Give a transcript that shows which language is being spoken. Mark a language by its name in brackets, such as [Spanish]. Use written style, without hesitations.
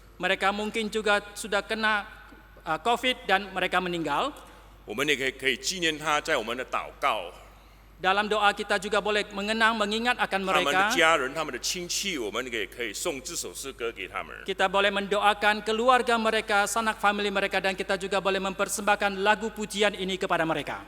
[Indonesian] mereka mungkin juga sudah kena COVID dan mereka meninggal. [Chinese] 我们也可以纪念他，在我们的祷告， [Indonesian] Dalam doa kita juga boleh mengingat akan [Chinese] 他们的 [Indonesian] mereka. [Chinese] 家人、他们的亲戚，我们也可以送这首诗歌给他们。 [Indonesian] Kita boleh mendoakan keluarga mereka, sanak family mereka, dan kita juga boleh mempersembahkan lagu pujian ini kepada mereka.